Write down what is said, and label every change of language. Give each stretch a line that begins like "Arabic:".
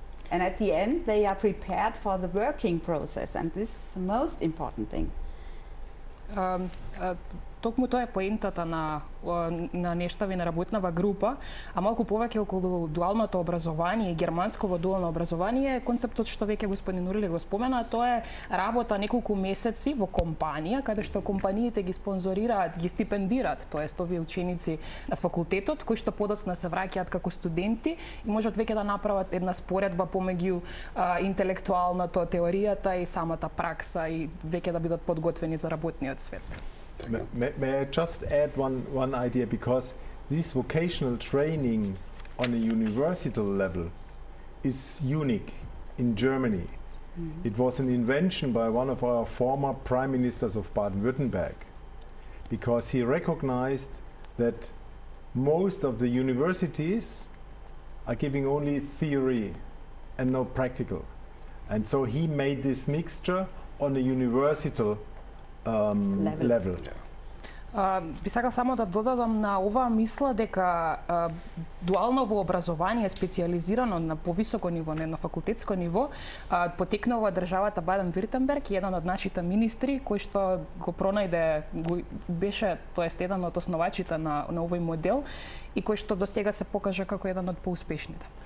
English: And at the end, they are prepared for the working process, and this is the most important thing.
Macedonian: Токму тоа е поентата на нештави на работнава група, а малку повеќе околу дуалното образование и германсково дуално образование, концептот што веќе господин Урли го спомена, тоа е работа неколку месеци во компанија, каде што компаниите ги спонзорираат, ги стипендираат, тоест овие ученици на факултетот, кои што подоцна се враќаат како студенти и можат веќе да направат една споредба помеѓу интелектуалното, теоријата и самата пракса и веќе да бидат подготвени за работниот свет.
English: May I just add one idea, because this vocational training on a university level is unique in Germany. It was an invention by one of our former prime ministers of Baden-Württemberg, because he recognized that most of the universities are giving only theory and no practical. And so he made this mixture on a university level.
Macedonian: Би сакал само да додадам на оваа мисла дека дуалново образование специализирано на повисоко ниво, не на факултетско ниво, потекна во државата Баден-Виртемберг и еден од нашите министри кој што го пронајде, беше, тоест еден од основачите на овој модел и кој што до сега се покажа како еден од поуспешните.